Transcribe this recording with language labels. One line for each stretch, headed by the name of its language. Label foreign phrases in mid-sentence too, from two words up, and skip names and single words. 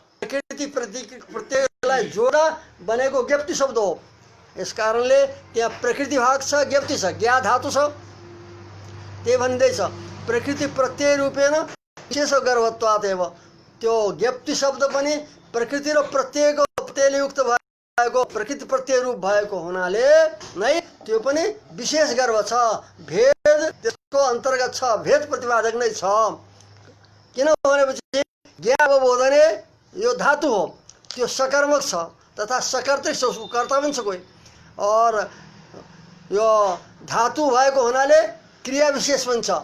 Nepali: प्रकृति प्रत्ययलाई जोडा बनेको ज्ञप्ति शब्द हो। यस कारणले त्यहाँ प्रकृति भाग छ ज्ञप्ति छ ज्ञा धातु छ त्यही भन्दैछ
Sanskrit: प्रकृति प्रत्यय रूपेण विशेष गर्भत्वात् एव
Nepali: त्यो ज्ञप्ति शब्द पनि प्रकृति र प्रत्ययको प्रत्ययले युक्त भएको प्रकृति प्रत्यय रूप भएको हुनाले नै त्यो पनि विशेष गर्भ छ भेद त्यसको अन्तर्गत छ भेद प्रतिपादक नै छ। किन भनेपछि ज्ञावबोधने यो धातु हो त्यो सकर्मक छ तथा सकर्तृ छ उसको कर्ता पनि छ कोही और यो धातु भएको हुनाले क्रिया विशेष पनि छ।